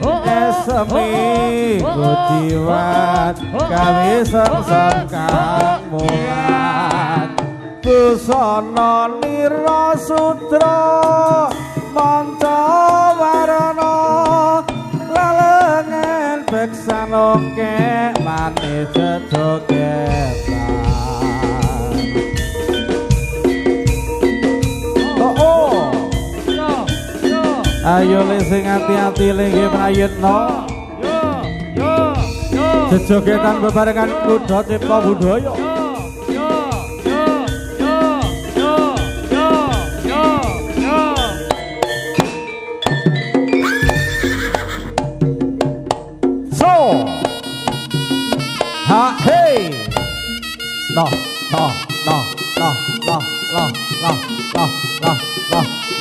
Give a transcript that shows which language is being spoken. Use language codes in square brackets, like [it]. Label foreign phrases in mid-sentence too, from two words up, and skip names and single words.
[jv] esemi kudiwat kawisan kang mulat busana nira sutra manca warana lalengan beksan oke manis jogetan. Ayo le sing ati-ati le nggih prayitna. Jejogetan bebarengan kuda cipta budaya. [en] So. Ha hey. No, no, no, no, no, no, no, no, no, no, no.